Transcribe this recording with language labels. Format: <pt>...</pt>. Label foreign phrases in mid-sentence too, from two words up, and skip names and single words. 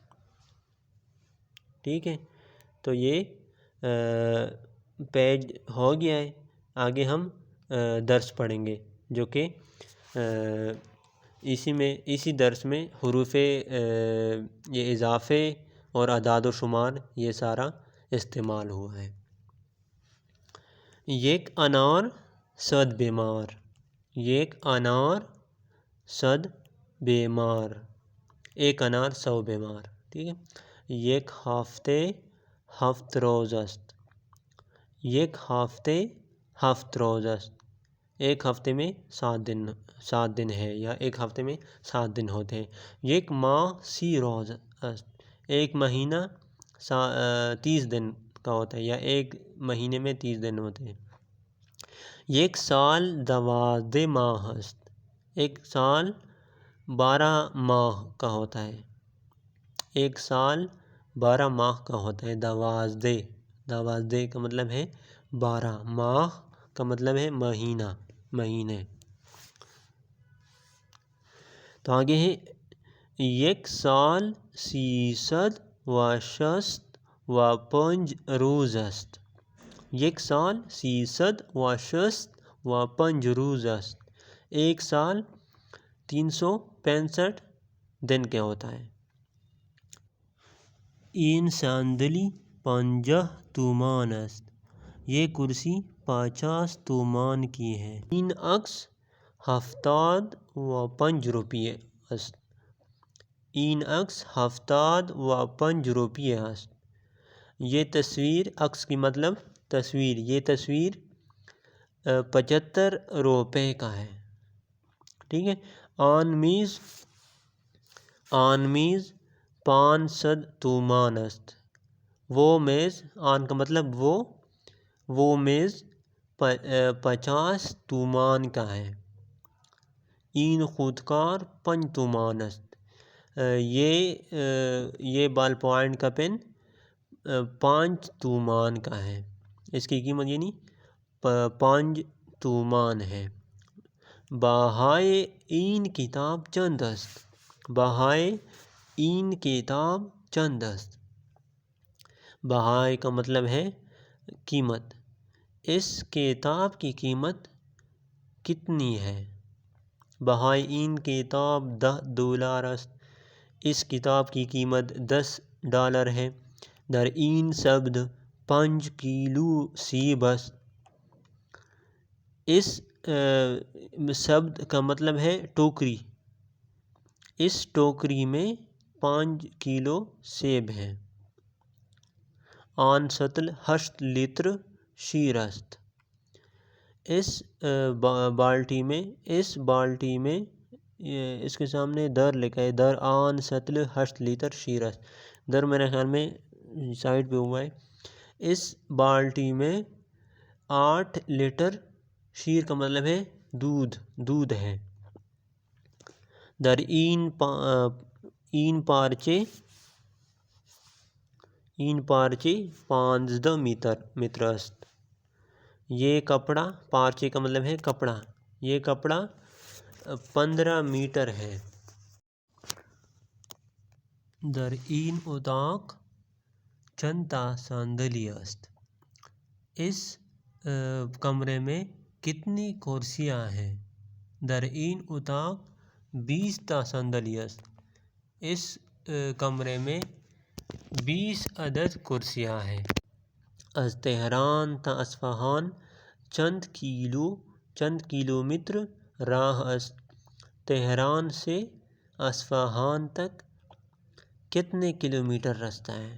<ur>ٹھیک ہے. تو یہ پیج ہو گیا ہے. آگے ہم درس پڑھیں گے جو کہ اسی درس میں حروف یہ اضافے اور اعداد و شمار یہ سارا استعمال ہوا ہے.</ur> <fa>یک انار 100 بیمار. یک انار 100 بیمار،</fa> <ur>ایک انار 100 بیمار. ٹھیک ہے.</ur> <fa>یک ہفتے 7 روز است. یک ہفتے 7 روز است،</fa> <ur>ایک ہفتے میں 7 دن ہے یا ایک ہفتے میں 7 دن ہوتے ہیں.</ur> <fa>یک ماہ 30 روز است،</fa> <ur>ایک مہینہ 30 دن کا ہوتا ہے یا ایک مہینے میں 30 دن ہوتے ہیں.</ur> <fa>یک سال 12 ماہ است.</fa> <ur>ایک سال 12 ماہ کا ہوتا ہے. ایک سال 12 ماہ کا ہوتا ہے. 12 کا مطلب ہے 12. ماہ کا مطلب ہے مہینے. تو آگے ہے</ur> <fa>یک سال 365 روز است. یک سال 365 روز است.</fa> <ur>ایک سال 365 دن کے ہوتا ہے.</ur> <fa>این صندلی 50 تومان است.</fa> <ur>یہ کرسی 50 تومان کی ہے.</ur> <fa>این عکس 75 روپیه است. این عکس 75 روپیه است.</fa> <ur>یہ تصویر، عکس کی مطلب تصویر، یہ تصویر 75 روپے کا ہے. ٹھیک ہے.</ur> <fa>آن میز 500 تومان است.</fa> <ur>وہ میز، آن کا مطلب وہ میز 50 تومان کا ہے.</ur> <fa>این خودکار 5 تومان است.</fa> <ur>یہ بال پوائنٹ کا پین 5 تومان کا ہے. اس کی قیمت یعنی 5 تومان ہے.</ur> <fa>بهای این کتاب چند است. بهای این کتاب چند است.</fa> <ur>بهای کا مطلب ہے قیمت. اس کتاب کی قیمت کتنی ہے.</ur> <fa>بهای این کتاب $10 است.</fa> <ur>اس کتاب کی قیمت $10 ہے.</ur> <fa>در این سبد 5 کیلو سیب است.</fa> <ur>اس سبد کا مطلب ہے ٹوکری. اس ٹوکری میں 5 کلو سیب ہیں.</ur> <fa>آن سطل 8 لیتر شیر است.</fa> <ur>اس بالٹی میں اس کے سامنے در لکھا ہے.</ur> <fa>در آن سطل 8 لیتر شیر است.</fa> <ur>در میرے خیال میں سائڈ پہ ہوا ہے. اس بالٹی میں 8 لیٹر شیر کا مطلب ہے دودھ ہے.</ur> <fa>در این پارچے 15 میتر است.</fa> <ur>یہ کپڑا، پارچے کا مطلب ہے کپڑا، یہ کپڑا 15 میٹر ہے.</ur> <fa>در این اتاق چند تا صندلی است.</fa> <ur>اس کمرے میں کتنی کرسیاں ہیں.</ur> <fa>در این اتاق 20 تا صندلی است.</fa> <ur>اس کمرے میں 20 عدد کرسیاں ہیں.</ur> <fa>از تہران تا اصفہان چند کلومیٹر راہ است.</fa> <ur>تہران سے اصفہان تک کتنے کلومیٹر راستہ ہے.</ur>